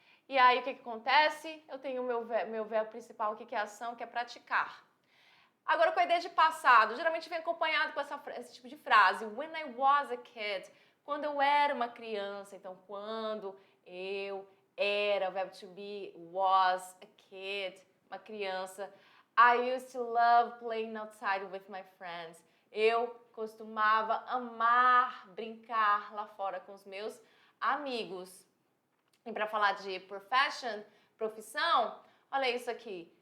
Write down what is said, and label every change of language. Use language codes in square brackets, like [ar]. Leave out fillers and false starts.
[pt] E aí o que acontece? Eu tenho o meu verbo principal, que é a ação, que é praticar. Agora com a ideia de passado, geralmente vem acompanhado com esse tipo de frase, [en] when I was a kid, [pt] quando eu era uma criança. Então quando eu era, o verbo to be, [en] was a kid, [pt] uma criança. [en] I used to love playing outside with my friends. [pt] Eu costumava amar brincar lá fora com os meus amigos. E para falar de profissão, olha isso aqui.